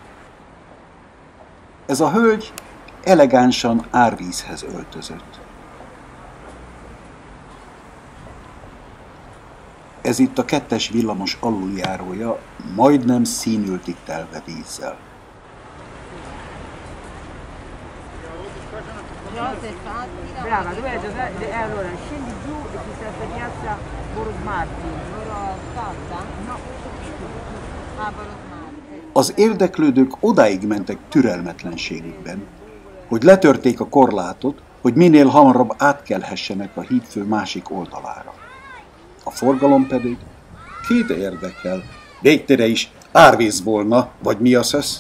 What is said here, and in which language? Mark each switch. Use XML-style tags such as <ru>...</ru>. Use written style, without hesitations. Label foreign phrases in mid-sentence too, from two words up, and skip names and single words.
<hu>Ez a hölgy elegánsan árvízhez öltözött. Ez itt a 2-es villamos aluljárója, majdnem színültig telve vízzel.</hu> <it>Brava, dov'è Giuseppe? Allora scendi giù e ti serve piazza Boros Martin. No. Boros Martin.</it> <hu>Az érdeklődők odáig mentek türelmetlenségükben, hogy letörték a korlátot, hogy minél hamarabb átkelhessenek a hídfő másik oldalára. A forgalom pedig kit érdekel, végtére is árvíz volna, vagy mi a szösz?</hu>